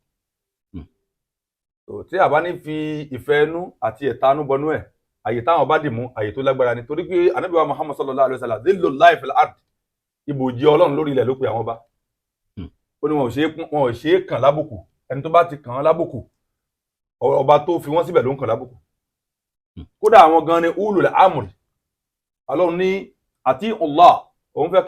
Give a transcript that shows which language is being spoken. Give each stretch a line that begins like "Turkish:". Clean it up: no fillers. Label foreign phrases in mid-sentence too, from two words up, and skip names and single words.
Yoruba: tí a bá ní fi ìfẹ́ inú àti ẹ̀tanú bọnú ẹ̀ àyè táwọn bá dì mú àyè tó lágbára ni torí pé Ànábì wa Muhammad
Arabic: صلى الله عليه وسلم ظل الله في الأرض
Yoruba: ibòjì Ọlọ́run lórí ilẹ̀ ló pe àwọn bá ó ní wọn ò ṣe é kàn lábùkù ẹni tó bá ti kàn án lábùkù ọba tó fi wọ́n síbẹ̀ ló ń kàn lábùkù kódà àwọn gan ni
Arabic: أولو الأمر
Yoruba: Ọlọ́run ní àti Allah òun fẹ́